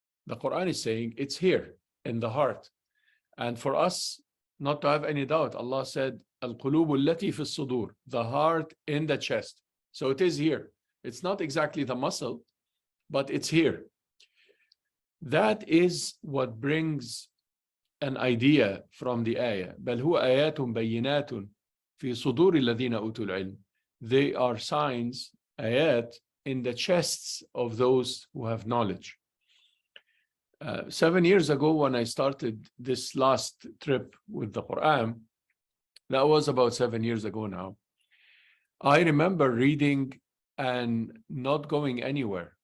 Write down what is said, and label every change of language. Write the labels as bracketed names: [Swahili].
[English] The Quran is saying it's here in the heart. And for us not to have any doubt, Allah said, Al-qulubu allati fi as-sudur, the heart in the chest. So it is here. It's not exactly the muscle, but it's here. That is what brings an idea from the ayah. [Arabic] بل هو آيات بينات في صدور الذين أوتوا العلم. [English] They are signs, ayat, in the chests of those who have knowledge. 7 years ago, when I started this last trip with the Quran, that was about 7 years ago now, I remember reading and not going anywhere.